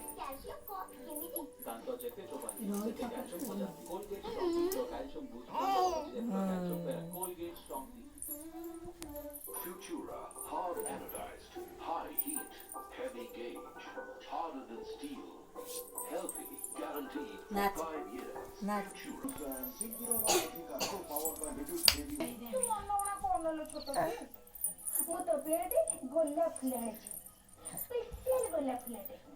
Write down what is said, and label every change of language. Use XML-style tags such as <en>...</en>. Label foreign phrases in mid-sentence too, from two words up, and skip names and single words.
<or>ଦାନ୍ତ ଯେତେ ଚୋବାନ୍ତି ସେତେ କ୍ୟାଲସିୟମ ହଜାନ୍ତି।</or> <en>କୋଲଗେଟ କ୍ୟାଲସିୟମ ବୁଷ୍ଟ କୋଲଗେଟ ଷ୍ଟ୍ରଙ୍ଗ Futura hard anodized, high heat, heavy gauge, harder than steel, healthy, guaranteed for 5 years. Futura.</en> <or>ମୁଁ ତ ବେଡେ ଗୋଲାପ ଫୁଲ ଆଣିଛି, ସ୍ପେଶାଲ ଗୋଲାପ ଫୁଲଟେ।</or>